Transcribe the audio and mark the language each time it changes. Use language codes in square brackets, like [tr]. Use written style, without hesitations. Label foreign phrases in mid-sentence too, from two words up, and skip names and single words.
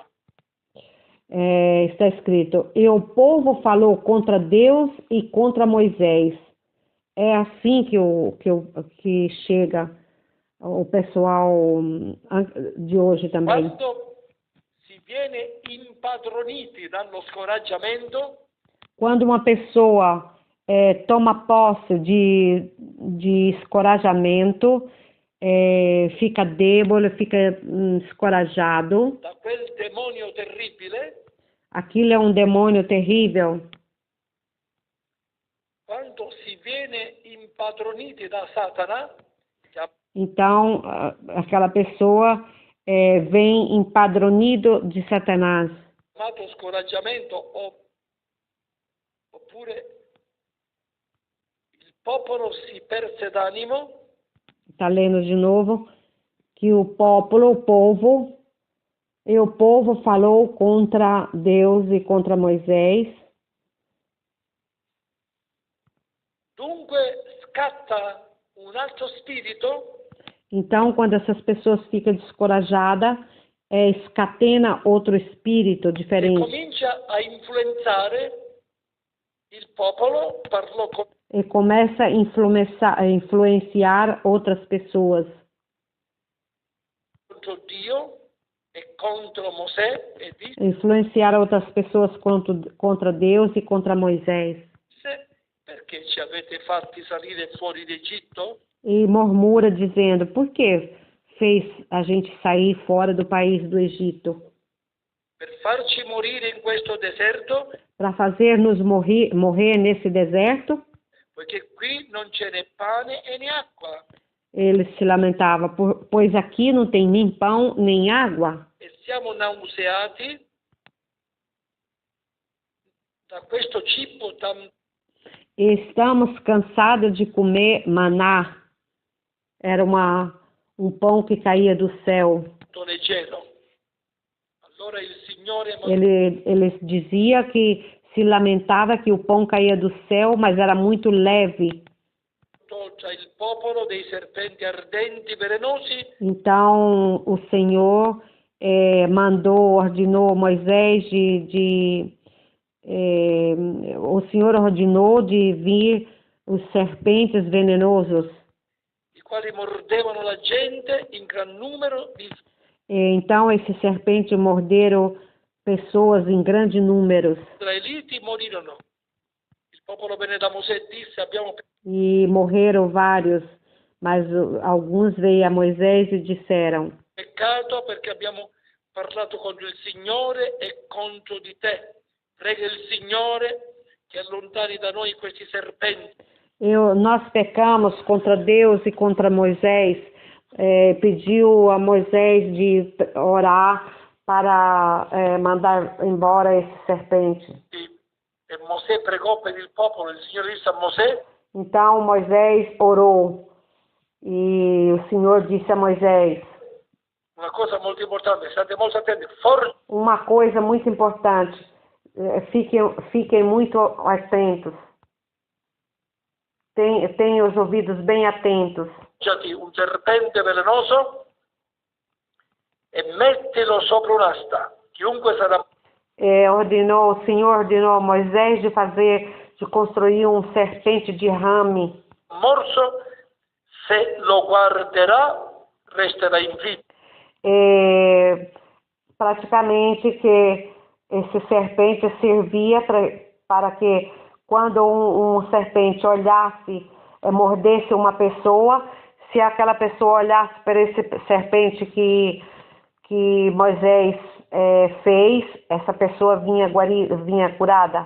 [pt] Está escrito, e o povo falou contra Deus e contra Moisés. É assim que chega o pessoal de hoje também. [it] Quando si viene impadroniti dallo scoraggiamento, [pt] quando uma pessoa toma posse de escorajamento, fica débole, fica escorajado. [it] Da quel demonio terribile. [pt] Aquilo é um demônio terrível. [it] Quando si viene impadroniti da Satana, [pt] então aquela pessoa vem empadronido de Satanás. [it] Chiamato scoraggiamento oppure il popolo si perse d'animo. [pt] Está lendo de novo que o povo falou contra Deus e contra Moisés. [it] Dunque scatta un altro spirito. [pt] Então, quando essas pessoas ficam descorajadas, escatena outro espírito diferente. [it] E comincia a influenzare il popolo, parlò con... [pt] E começa a influenciar outras pessoas. [it] Contro Dio e contro Mosè. [pt] Influenciar outras pessoas contra Deus e contra Moisés. [it] Perché ci avete fatti salire fuori d'Egitto? [pt] E murmura dizendo, por que fez a gente sair fora do país do Egito? [it] Per farci morire in questo deserto? [pt] Para fazer-nos morrer nesse deserto? [it] Perché qui non c'è né pane e né acqua. [pt] Ele se lamentava, pois aqui não tem nem pão nem água. [it] E siamo nauseati da questo cibo tan... [pt] Estamos cansados de comer maná. Era um pão que caía do céu. [it] Allora il Signore... [pt] Ele dizia que se lamentava que o pão caía do céu, mas era muito leve. [it] Il popolo dei serpenti ardenti velenosi. [pt] Então o Senhor ordenou Moisés o Senhor ordenou de vir os serpentes venenosos. [it] I quali mordevano la gente in gran numero. [pt] Então esses serpentes morderam pessoas em grande número. [it] Gli israeliti morirono. Il popolo venne da Mosè e disse: abbiamo [pt] E morreram vários, mas alguns veio a Moisés e disseram: [it] peccato perché abbiamo parlato contro il Signore e contro di te. Prega il Signore che allontani da noi questi serpenti. [pt] Nós pecamos contra Deus e contra Moisés. Pediu a Moisés de orar para mandar embora esse serpente. [it] E Mosè pregò per il popolo. Il Signore disse a Mosè: [pt] Então Moisés orou e o Senhor disse a Moisés [it] una cosa molto importante, state molto attenti, [pt] uma coisa muito importante, fiquem muito atentos, tenham os ouvidos bem atentos. [it] un serpente velenoso e mettilo sopra un'asta. Chiunque sarà [pt] O Senhor ordenou a Moisés de construir um serpente de rame. [it] morso, se lo guarderà, resterà in vita. [pt] Praticamente que esse serpente servia para que quando um serpente olhasse, mordesse uma pessoa, se aquela pessoa olhasse para esse serpente que Moisés fez, essa pessoa vinha curada.